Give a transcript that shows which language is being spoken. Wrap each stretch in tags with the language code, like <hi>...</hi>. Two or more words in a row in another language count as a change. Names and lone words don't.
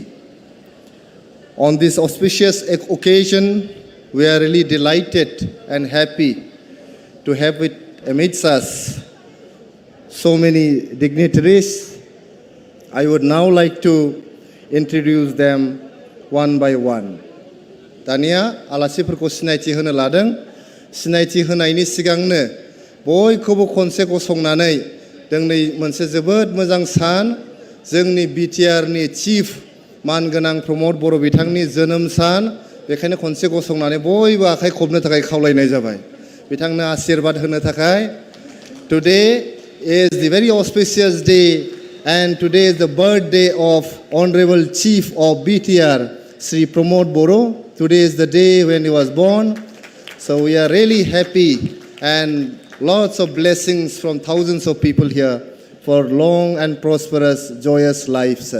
<en>On this auspicious occasion, we are really delighted and happy to have amidst us so many dignitaries. I would now like to introduce them one by one. Tania,</en> <brx>आलासिफोरखौ सिनायथि होनो लादों. सिनायथि होनायनि सिगांनो बयखौबो खनसे गसंनानै दोंनै मोनसे जोबोद मोजां सान जोंनि बिटिआरनि चिफ मानगोनां प्रमद बर' बिथांनि जोनोम सान बेखायनो खनसे गसंनानै बयबो आखाइ खबनो थाखाय खावलायनाय जाबाय बिथांनो आशीर्बाद होनो थाखाय.</brx> <en>Today is the very auspicious day and today is the birthday of Honorable Chief of BTR, Sri Pramod Boro. Today is the day when he was born. So we are really happy and lots of blessings from thousands of people here for long and prosperous, joyous life, sir.</en>